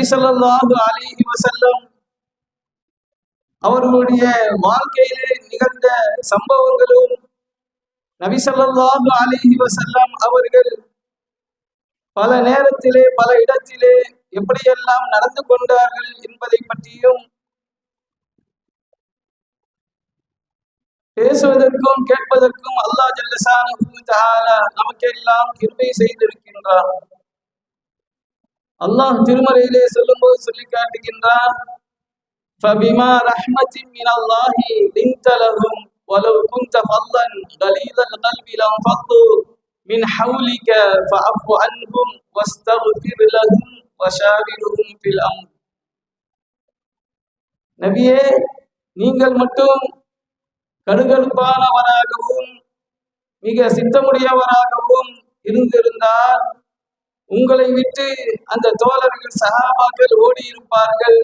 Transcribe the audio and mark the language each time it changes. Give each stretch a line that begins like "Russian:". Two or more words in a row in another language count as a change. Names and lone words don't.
Arabic: صلى الله عليه وسلم
Tamil: அவர்களுடைய வாழ்க்கையிலே நிகழ்ந்த சம்பவங்களும் நபி
Arabic: صلى الله عليه وسلم
Tamil: அவர்கள் பல நேரத்திலே பல இடத்திலே எப்படியெல்லாம் நடந்து கொண்டார்கள் என்பதை பற்றியும் பேசுவதற்கும் கேட்பதற்கும்
Arabic: الله جل شأنه تعالى
Tamil: நமக்கெல்லாம் கிருபை செய்திருக்கின்றார். அல்லாஹ் திருமறையிலே சொல்லும்போது சொல்லி காட்டுகின்றார்,
Arabic: فَبِمَا رَحْمَةٍ مِّنَ اللَّهِ لِنْتَ لَهُمْ وَلَوْ كُنْتَ فَظًّا غَلِيظَ الْقَلْبِ لَانفَضُّوا مِنْ حَوْلِكَ فَاعْفُ عَنْهُمْ وَاسْتَغْفِرْ لَهُمْ وَشَاوِرْهُمْ فِي الْأَمْرِ.
Tamil: நபியே, நீங்கள் மட்டும் கடுகடுப்பானவராகவும் மிக சித்தமுடையவராகவும் இருந்திருந்தால் உங்களை விட்டு அந்த தோழர்கள் சஹாபாக்கள் ஓடி இருப்பார்கள்.